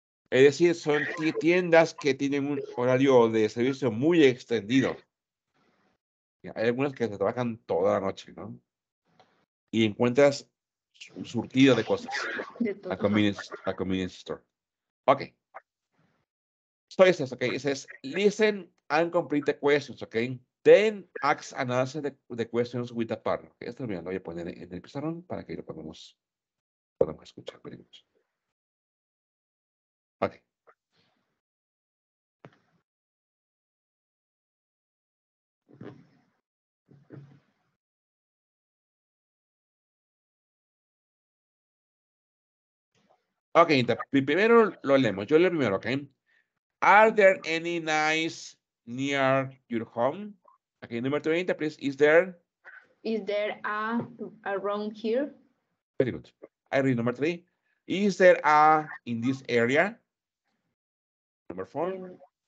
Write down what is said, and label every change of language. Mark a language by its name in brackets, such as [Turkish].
[Spanish] Es decir, son tiendas que tienen un horario de servicio muy extendido. Hay algunas que se trabajan toda la noche, ¿no? Y encuentras un surtido de cosas. [English] A convenience store. Ok. So it says, okay, it says, listen and complete the questions, okay? Then ask and answer the questions with a partner. [Spanish] Okay, esto lo voy a poner en el pizarrón para que lo podamos escuchar. [English] Very good. Okay. [Spanish] Ok, entonces, primero lo leemos. Yo leo primero, ok? [English] Are there any nice near your home? Okay, number 20, please. Is there a around here? Very good. I read number 3. Is there a in this area? Number 4.